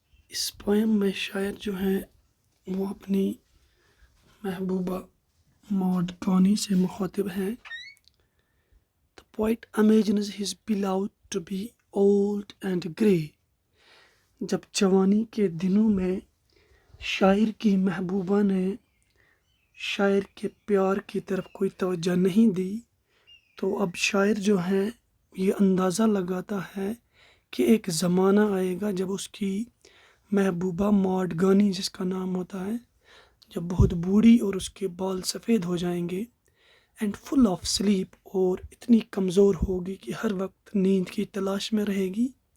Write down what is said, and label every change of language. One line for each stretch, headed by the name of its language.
Urdu: اس poem میں شاعر جو ہیں وہ اپنی محبوبہ ماڈ گونی سے مخاطب ہیں.
English: The poet imagines his beloved to be old and grey.
Urdu: جب جوانی کے دنوں میں شاعر کی محبوبہ نے شاعر کے پیار کی طرف کوئی توجہ نہیں دی تو اب شاعر جو ہے یہ اندازہ لگاتا ہے کہ ایک زمانہ آئے گا جب اس کی محبوبہ ماڈ گانی، جس کا نام ہوتا ہے، جب بہت بوڑھی اور اس کے بال سفید ہو جائیں گے
English: and full of sleep,
Urdu: اور اتنی کمزور ہوگی کہ ہر وقت نیند کی تلاش میں رہے گی.